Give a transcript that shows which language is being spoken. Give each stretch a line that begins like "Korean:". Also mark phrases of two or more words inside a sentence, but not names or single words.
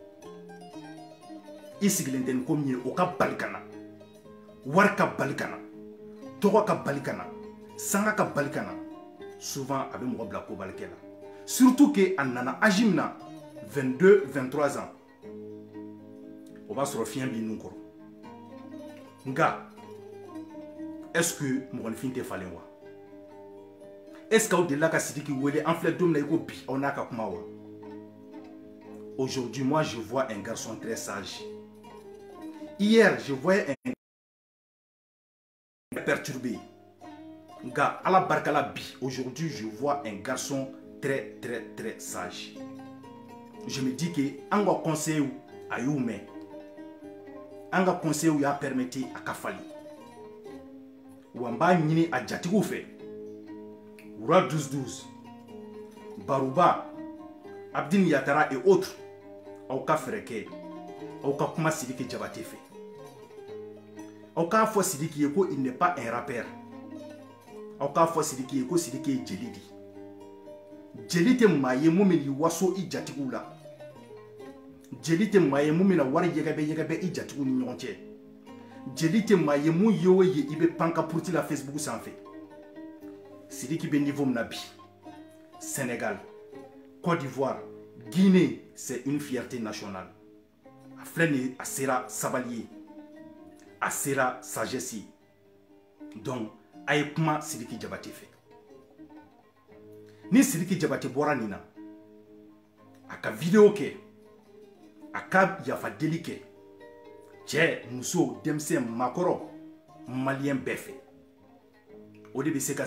Bambara: i sigilen tɛ nin ko min ye o ka bali ka na wari ka bali ka na tɔgɔ ka bali ka na sanga ka bali ka na souvent a bɛ mɔgɔ bila ko balikɛ la
French: surtout que
Bambara: a nana âge min na 22-23 ans o b'a sɔrɔ fiɲɛ b'i nun kɔrɔ nka
French: est-ce que
Bambara: mɔgɔninfin tɛ falen wa
French: est-ce que
Bambara: aw delila ka Sidiki wele an filɛ don min na i ko bi aw n'a ka kuma wa
French: aujourd'hui moi je vois un garçon très sage hier je voyais un
Bambara: perturbé nka ala barika la bi
French: aujourd'hui je vois un garçon très très très sage je me dis que
Bambara: an ka conseil a y'u mɛn an ka conseil y'a permettre a ka fali wa n b'a ɲini a jatigiw fɛ Wura 12-12 Baruba Abdin Yatara
French: et autres
Bambara: aw ka fɛrɛ kɛ aw ka kuma Sidiki Jabate fɛ aw k'a fɔ Sidiki ye ko
French: il n'est pas un rappeur
Bambara: aw k'a fɔ Sidiki ye ko Sidiki ye jeli di jeli tɛ maa ye mun bɛ waso i jatigiw la jeli tɛ maa ye mun bɛna wari yɛgɛbɛ i jatigiw ni ɲɔgɔn cɛ jeli tɛ maa ye mun ye o ye i bɛ pan ka puruti la Facebook sanfɛ Sidiki bɛ niveau min na bi Sénégal Côte d'Ivoire Guinée
French: c'est une fierté nationale
Bambara: a filɛ nin ye a sera sabali ye a sera sagesse ye donc a ye kuma Sidiki Jabate fɛ ni Sidiki Jabate bɔra nin na a ka video kɛ a ka yafa deli kɛ cɛ muso denmisɛn maakɔrɔ maliyɛn bɛɛ fɛ o de bɛ se ka